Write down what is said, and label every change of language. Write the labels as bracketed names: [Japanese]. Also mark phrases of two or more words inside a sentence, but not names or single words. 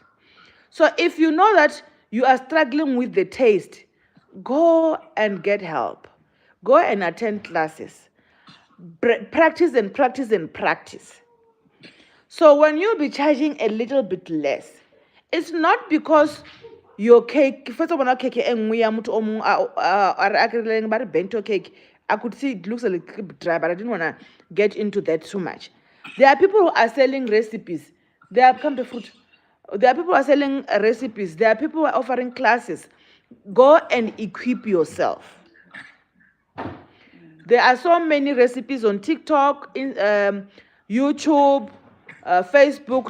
[English] So if you know that you are struggling with the taste, go and get help. Go and attend classes. Practice and practice and practice. So when you'll be charging a little bit less, it's not because your cake, first of all, cake [Southern Sotho] e nngwe ya motho o mong a re akreleng ba re bento cake. [English] I could see it looks a little bit dry, but I didn't want to get into that too much. There are people who are selling recipes. There are come to fruit. There are people who are selling recipes. There are people who are offering classes. Go and equip yourself. There are so many recipes on TikTok, in YouTube, Facebook.